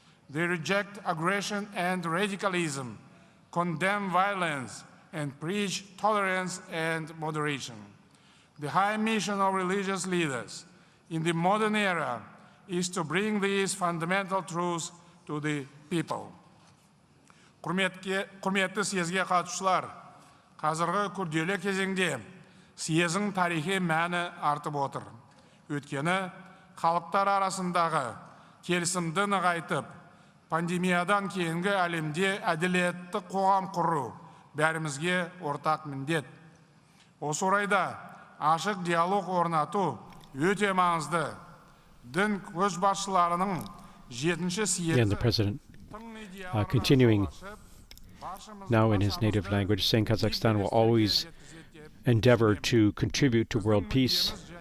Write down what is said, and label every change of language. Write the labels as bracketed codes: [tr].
[en] They reject aggression and radicalism, condemn violence, and preach tolerance and moderation. The high mission of religious leaders in the modern era is to bring these fundamental truths to the people. [kk] Құрметті съезге қатысушылар, қазіргі күрделі кезеңде съездің тарихи мәні артып отыр. Өйткені халықтар арасындағы келісімді нығайтып, пандемиядан кейінгі әлемде әділетті қоғам құру бәрімізге ортақ міндет. Осы орайда ашық диалог орнату өте маңызды. Дін көшбасшыларының 7-ші съезі [en] Again, the President continuing now in his native language, saying Kazakhstan will always endeavor to contribute to world peace.